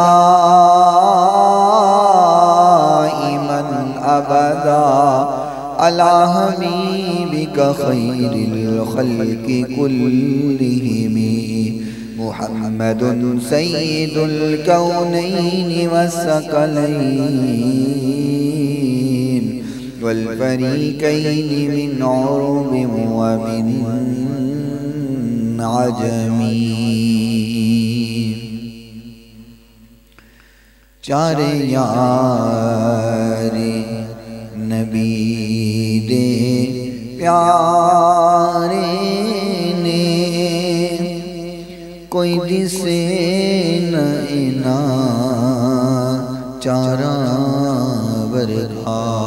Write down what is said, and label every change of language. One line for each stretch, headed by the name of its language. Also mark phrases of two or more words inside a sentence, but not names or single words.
Arabic: دائما أبدا على حبيبك خير الخلق كلهم محمد سيد الكونين والثقلين والفريقين من عرب ومن
Punjabi: عجم ਚਾਰ ਯਾਰ ਨਬੀ ਦੇ ਪਿਆਰੇ ਨੇ ਕੋਈ ਦਿਸੇ ਨਾ ਇਨ੍ਹਾਂ ਚਾਰਾਂ ਵਰਗਾ